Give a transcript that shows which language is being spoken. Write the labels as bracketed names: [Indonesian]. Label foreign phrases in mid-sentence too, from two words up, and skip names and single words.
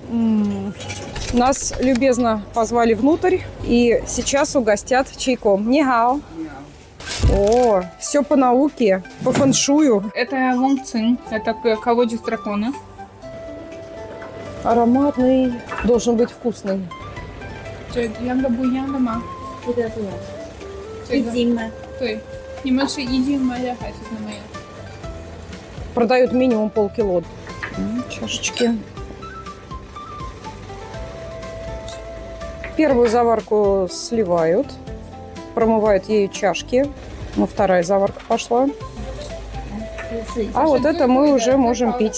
[Russian] Нас любезно позвали внутрь и сейчас угостят чайком. Нихао. О, все по науке, по фэншую. Это Лонг Цин, это колодец дракона. Ароматный, должен быть вкусный. [Chinese] Это 对，你们是一斤买的还是怎么样？ [Russian] Продают минимум полкило. Чашечки. Первую заварку сливают, промывают ею чашки. Ну, вторая заварка пошла. А вот это мы уже можем пить.